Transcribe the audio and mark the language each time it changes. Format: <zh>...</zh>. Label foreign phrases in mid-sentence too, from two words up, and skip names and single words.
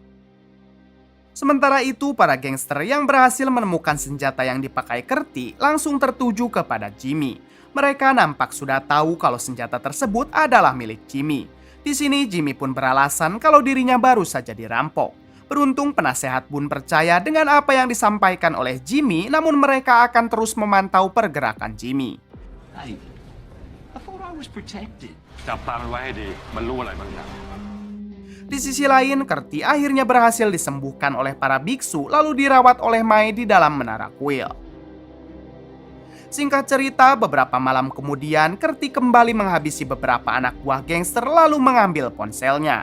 <id>Sementara itu, para gangster yang berhasil menemukan senjata yang dipakai Kerti langsung tertuju kepada Jimmy. Mereka nampak sudah tahu kalau senjata tersebut adalah milik Jimmy. Di sini Jimmy pun beralasan kalau dirinya baru saja dirampok. Beruntung penasehat Bun percaya dengan apa yang disampaikan oleh Jimmy, namun mereka akan terus memantau pergerakan Jimmy.</id> <en>Hey, I thought I was protected.</en> <th>จับตามันไว้ให้ดี มันรู้อะไรบางอย่าง</th> <id>Di sisi lain, Kerti akhirnya berhasil disembuhkan oleh para biksu lalu dirawat oleh Mae di dalam menara kuil. Singkat cerita, beberapa malam kemudian, Kerti kembali menghabisi beberapa anak buah gangster lalu mengambil ponselnya.</id>